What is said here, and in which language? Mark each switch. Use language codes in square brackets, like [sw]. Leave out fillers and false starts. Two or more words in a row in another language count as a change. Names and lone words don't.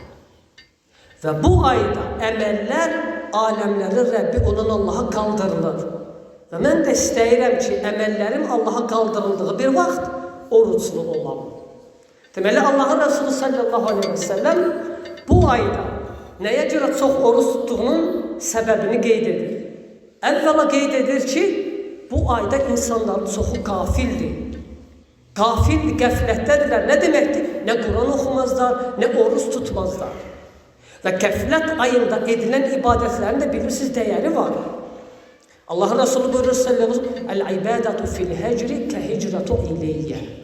[tr] Ve bu ayda emeller alemlerin Rabbi olan Allah'a kaldırılır. [az] Ve ben de istəyirəm ki, [tr] emellerim Allah'a kaldırıldığı [az] bir vaxt oruçlu olam. [tr] Deməli, Allah'ın Resulü [ar] صلى الله عليه وسلم [tr] bu ayda neye göre çok oruç tuttuğunun sebebini [az] qeyd edir. Əvvəla qeyd edir ki, bu ayda insanların çoxu gafildir. Gafildir, qəflətdədirlər. Ne deməkdir? Ne Kur'an oxumazlar, ne oruç tutmazlar. [tr] Ve qəflət ayında edilen ibadetlerin de bilirsiniz değeri var. Allah Resulü buyurur [ar] صلى الله عليه وسلم: "العبادة في الهجر كهجرة إليّ."